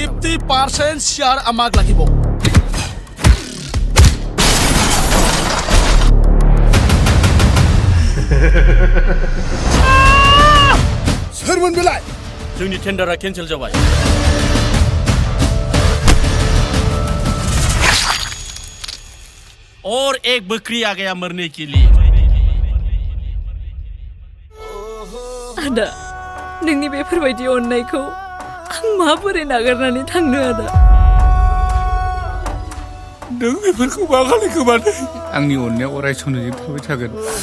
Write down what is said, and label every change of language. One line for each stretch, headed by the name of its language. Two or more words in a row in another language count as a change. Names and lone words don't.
Hindi: 50%
Assamese: share আমাক লাগিব
Bodo: सोरमोन बेलाय जोंनि टेन्डारा केन्सेल जाबाय
Hindi: और एक बकरी आ गया मरने के लिए
Bodo: आदा नोंनि बेफोरबायदि अननायखौ आं माबोरै नागारनानै थांनो आदा नों बेफोरखौ मा खालामखो माने आंनि अननाया अराय समजों थाबाय थागोन